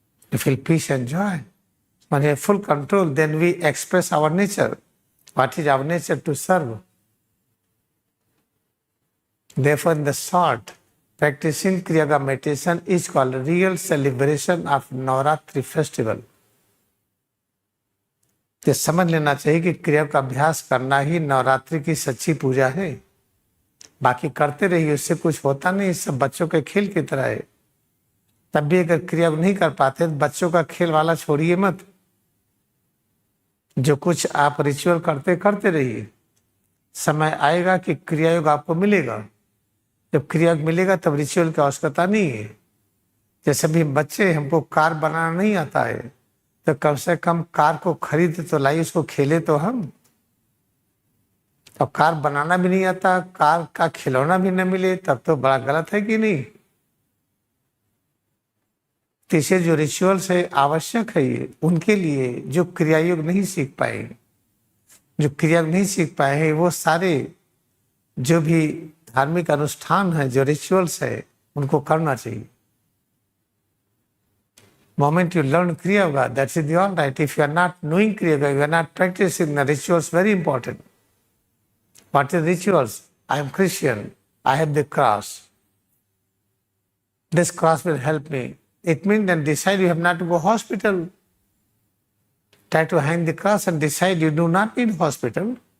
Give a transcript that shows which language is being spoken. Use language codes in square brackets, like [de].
[en] You feel peace and joy. When you have full control, then we express our nature. What is our nature? To serve. Therefore, in the short, practicing Kriya Yoga meditation is called a real celebration of Navaratri festival. [hi] ये समझ लेना चाहिए कि क्रिया का अभ्यास करना ही नवरात्रि की सच्ची पूजा है। बाकी करते रहिए, उससे कुछ होता नहीं, सब बच्चों के खेल की तरह है। तब भी अगर क्रिया नहीं कर पाते तो बच्चों का खेल वाला छोड़िए मत। जो कुछ आप रिचुअल करते रहिए। समय आएगा कि क्रिया योग आपको मिलेगा। जब क्रिया योग मिलेगा तब रिचुअल की आवश्यकता नहीं है। जैसे भी बच्चे, हमको कार बनाना नहीं आता है तो कम से कम कार को खरीद तो लाई, उसको खेले तो हम। अब कार बनाना भी नहीं आता, कार का खिलौना भी न मिले, तब तो बड़ा गलत है कि नहीं। तीसरे जो रिचुअल्स है आवश्यक है ये उनके लिए जो क्रिया योग नहीं सीख पाए, जो क्रिया योग नहीं सीख पाए हैं, वो सारे जो भी धार्मिक अनुष्ठान है, जो रिचुअल्स है, उनको करना चाहिए। [en] Moment you learn Kriya Yoga, that's the all right. If you are not knowing Kriya Yoga, you are not practicing the rituals, very important. What is rituals? I am Christian. I have the cross. This cross will help me. It means then decide you have not to go hospital. Try to hang the cross and decide you do not need hospital.